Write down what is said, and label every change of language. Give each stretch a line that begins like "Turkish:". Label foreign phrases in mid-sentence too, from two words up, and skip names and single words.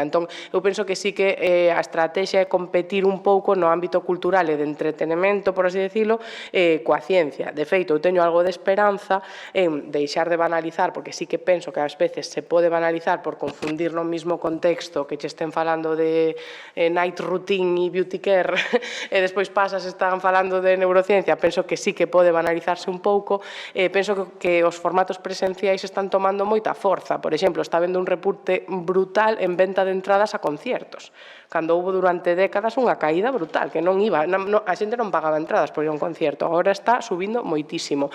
Galician: Entón, eu penso que sí que a estrategia é competir un pouco no ámbito cultural e de entretenimento, por así decirlo, coa ciencia. De feito, eu teño algo de esperanza en deixar de banalizar, porque sí que penso que ás veces se pode banalizar por confundir no mismo contexto que che estén falando de
English: night routine
Galician: e
English: beauty care
Galician: e despois pasas están falando de neurociencia. Penso que sí que pode banalizarse un pouco. Penso que os formatos presenciais están tomando moita forza. Por exemplo, está habendo un repunte brutal en venta de entradas a conciertos, cando houve durante décadas unha caída brutal, que non iba, a xente non pagaba entradas por ir a un concierto, agora está subindo moitísimo.